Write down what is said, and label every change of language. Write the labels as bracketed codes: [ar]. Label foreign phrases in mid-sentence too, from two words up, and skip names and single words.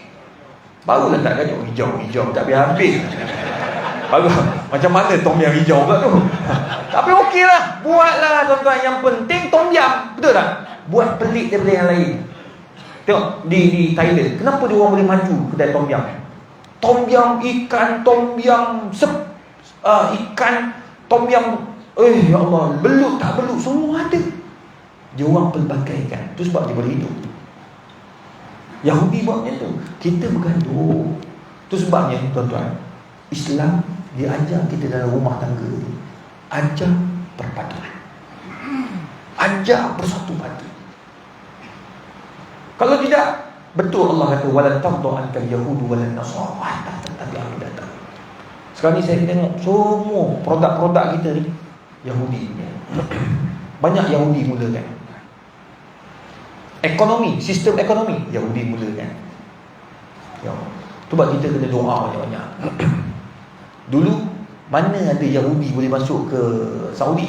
[ms] Barulah tak kacau hijau tak habis. Baru macam mana Tom Yam hijau pula tu. Tapi okeylah, buatlah tuan-tuan, yang penting Tom Yam, betul tak? Buat pelik daripada yang lain. Tengok di Thailand, kenapa dia orang boleh maju kedai Tom Yam? Tom Yam ikan, Tom Yam ikan, Tom Yam, ya Allah, belut tak belut, semua ada. Dia orang pelbagaikan. Itu sebab dia boleh hidup. Yahudi buat macam tu, kita bergaduh. Itu sebabnya tuan-tuan, Islam dia ajar kita dalam rumah tangga ni, ajar perpaduan, ajar bersatu padu. Kalau tidak, betul Allah kata [ar] ولن ترضى عنك اليهود ولن النصارى حتى تتبع ملتهم. [ms] Sekarang ni saya tengok semua produk-produk kita ni Yahudi. Banyak Yahudi mulakan. Ekonomi, sistem ekonomi Yahudi mulakan. Ya. Tu sebab kita kena doa banyak-banyak. Dulu mana ada Yahudi boleh masuk ke Saudi?